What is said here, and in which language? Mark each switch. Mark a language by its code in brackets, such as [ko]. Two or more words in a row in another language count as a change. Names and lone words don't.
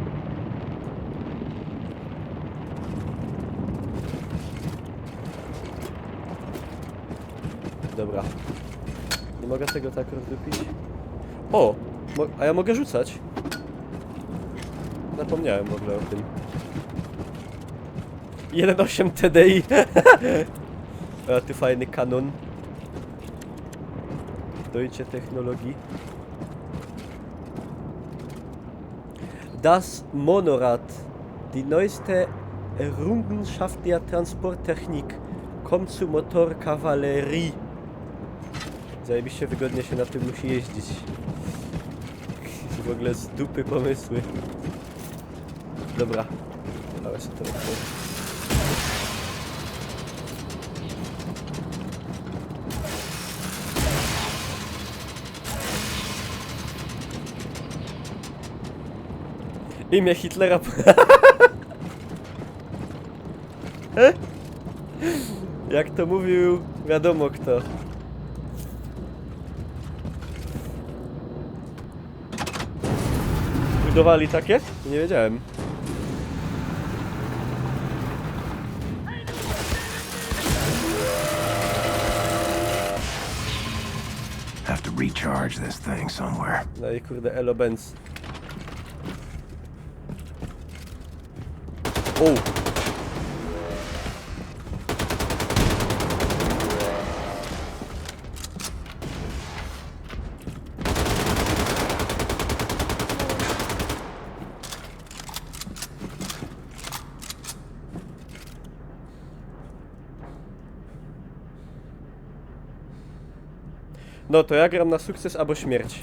[pl] Dobra. Nie mogę tego tak rozdupić. O! A ja mogę rzucać. Zapomniałem w ogóle o tym. 1.8 TDI. A tu fajny kanon. [de] Deutsche Technologie. Das Monorad. Die neueste Errungenschaft der Transporttechnik. Kommt zu Motorkavallerie. [pl] Zajebiście wygodnie się na tym musi jeździć. W ogóle z dupy pomysły. Dobra. Ale sobie to otworzę. Imię Hitlera. Jak to mówił, wiadomo kto. Budowali takie? Nie wiedziałem. [en] Have to recharge this thing somewhere. [pl] No i kurde, Elo Benz. O! No to ja gram na sukces albo śmierć.